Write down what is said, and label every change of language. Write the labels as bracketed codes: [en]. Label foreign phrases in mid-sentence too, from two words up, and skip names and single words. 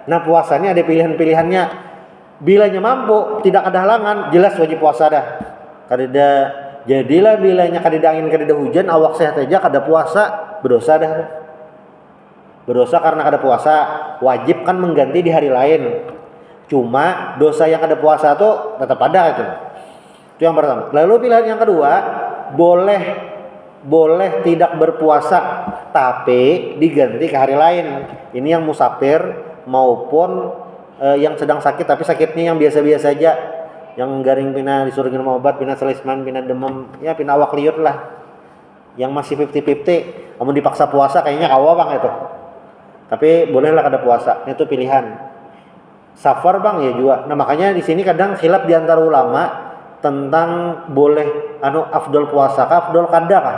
[id] Nah puasanya ada pilihan-pilihannya. Bilanya mampu tidak ada halangan jelas wajib puasa dah. [bjn] Kada jadilah bilanya kada angin kada hujan awak sehat aja kada puasa berdosa dah. [id] Berdosa karena kada puasa, wajib kan mengganti di hari lain. Cuma dosa yang kada puasa tuh tetap ada itu. Itu yang pertama. Lalu pilihan yang kedua, boleh tidak berpuasa tapi diganti ke hari lain. Ini yang musafir maupun yang sedang sakit tapi sakitnya yang biasa-biasa aja. [bjn] Yang garing pina disuruh minum obat, pina selisman, pina demam, ya pina awak liur lah. [id] Yang masih 50-50, kamu dipaksa puasa kayaknya kawa bang itu. Tapi bolehlah kada puasa, itu pilihan. Safar bang ya juga. Nah makanya di sini kadang khilaf di antara ulama tentang boleh afdol puasa kah, afdol kada kah?